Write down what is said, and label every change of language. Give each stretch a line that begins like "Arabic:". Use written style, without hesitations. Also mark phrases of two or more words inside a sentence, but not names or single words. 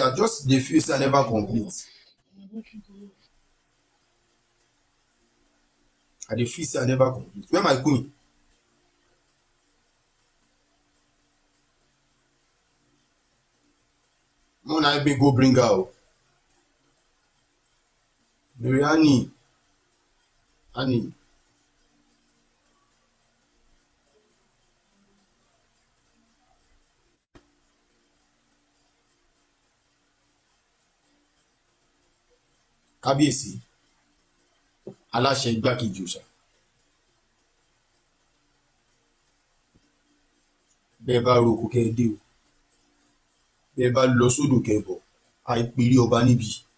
Nigerian Pidgin: I just dey feel say I never complete. I dey feel say I never complete. Where my queen? Mona, help me go bring her o. Mary Annie.
Yoruba: Kábíyèsí aláṣẹ igbákejì òòṣà bẹ́ẹ̀ bá ro oko kẹ́ ẹ dé o bẹ́ẹ̀ bá lọ sódò kẹ́ ẹ bọ̀ àìpèrè ọba níbi